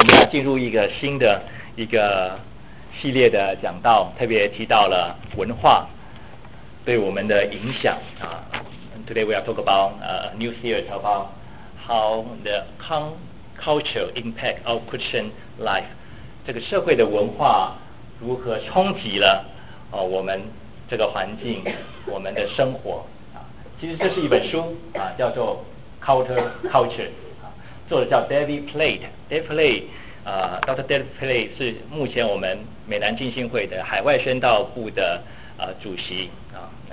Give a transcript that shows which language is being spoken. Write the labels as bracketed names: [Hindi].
[Chinese] 进入一个新的一个系列的讲道，特别提到了文化对我们的影响啊。 [English] Today we are talk about new series about how the culture impact our Christian life. [Chinese] 这个社会的文化如何冲击了我们这个环境，我们的生活啊。其实这是一本书啊，叫做 Culture。作者叫 David Plate， Dr. David Plate 是目前我们美南浸信会的海外宣道部的主席啊。